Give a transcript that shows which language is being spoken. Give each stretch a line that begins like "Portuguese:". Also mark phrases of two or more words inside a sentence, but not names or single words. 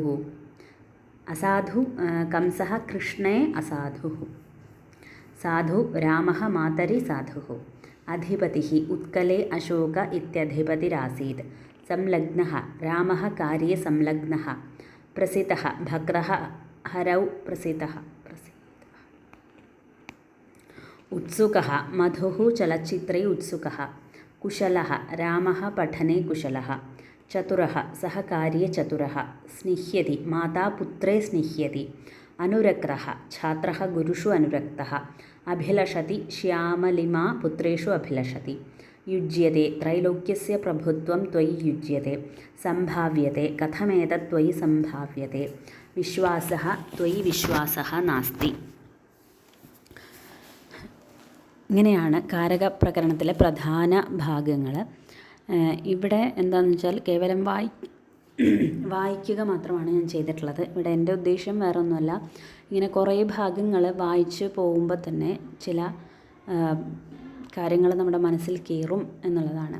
Sanskrit: അസാധു കംസഃ കൃഷ്ണേ അസാധുഃ. സാധു രാമഃ മാതരി സാധുഃ. അധിപതിഃ ഉത്കലേ അശോക ഇത്യധിപതിരാസീത്. സംലഗ്നഃ രാമഃ കാര്യേ സംലഗ്നഃ. പ്രസിതഃ ഭക്തഃ ഹരൗ പ്രസിതഃ. उत्सुकः मधुः चलच्चित्रे उत्सुकः. कुशलः रामः पठने कुशलः. चतुरः सः कार्ये चतुरः. स्निह्यति माता पुत्रे स्निह्यति. अनुरक्तः छात्रः गुरुषु अनुरक्तः. अभिलषति श्यामलिमा पुत्रेषु अभिलषति. युज्यते त्रैलोक्यस्य प्रभुत्वं त्वयि युज्यते. सम्भाव्यते कथमेतत् त्वयि सम्भाव्यते. विश्वासः त्वयि विश्वासः नास्ति.
Malayalam: ഇങ്ങനെയാണ് കാരകപ്രകരണത്തിലെ പ്രധാന ഭാഗങ്ങൾ. ഇവിടെ എന്താണെന്ന് വെച്ചാൽ കേവലം വായിക്കുക മാത്രമാണ് ഞാൻ ചെയ്തിട്ടുള്ളത്. ഇവിടെ എൻ്റെ ഉദ്ദേശം വേറെ ഒന്നുമല്ല, ഇങ്ങനെ കുറേ ഭാഗങ്ങൾ വായിച്ച് പോകുമ്പോൾ തന്നെ ചില കാര്യങ്ങൾ നമ്മുടെ മനസ്സിൽ കയറും എന്നുള്ളതാണ്.